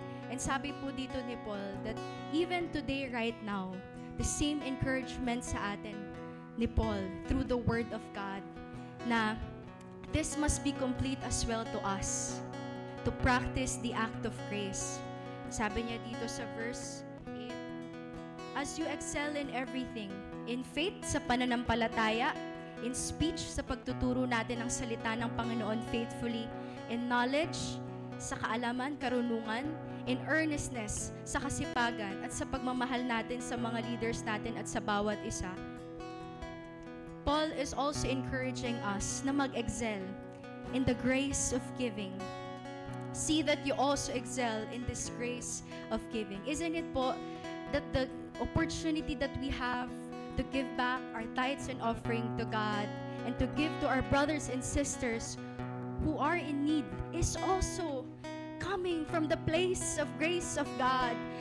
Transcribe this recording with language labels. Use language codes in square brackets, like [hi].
[en] And [tl] sabi po dito ni Paul [en] that even today, right now, the same encouragement [tl] sa atin ni Paul [en] through the Word of God na this must be complete as well to us to practice the act of grace. [tl] Sabi niya dito sa verse 8, [en] "As you excel in everything, in faith [tl] sa pananampalataya, [en] in speech [tl] sa pagtuturo natin ng salita ng Panginoon faithfully, [en] in knowledge [tl] sa kaalaman, karunungan, [en] in earnestness [tl] sa kasipagan, at sa pagmamahal natin sa mga leaders natin at sa bawat isa." [en] Paul is also encouraging us na mag-excel in the grace of giving. See that you also excel in this grace of giving. Isn't it po that the opportunity that we have to give back our tithes and offering to God and to give to our brothers and sisters who are in need is also coming from the place of grace of God.